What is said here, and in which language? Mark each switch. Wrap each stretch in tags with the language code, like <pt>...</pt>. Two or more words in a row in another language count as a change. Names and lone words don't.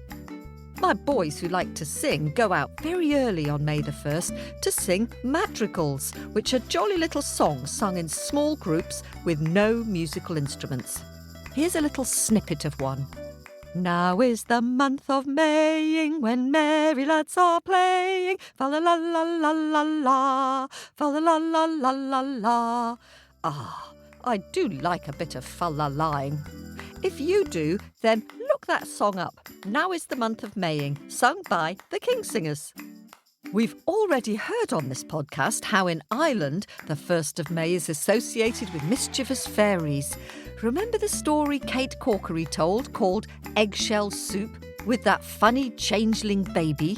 <en>My boys who like to sing go out very early on May the 1st to sing madrigals, which are jolly little songs sung in small groups with no musical instruments. Here's a little snippet of one. Now is the month of Maying, when merry lads are playing. Fa-la-la-la-la-la-la, fa-la-la-la-la-la-la. Ah, I do like a bit of fa-la-laing. If you do, then look that song up. Now is the month of Maying, sung by the Kingsingers. We've already heard on this podcast how in Ireland the 1st of May is associated with mischievous fairies. Remember the story Kate Corkery told called Eggshell Soup with that funny changeling baby?</en>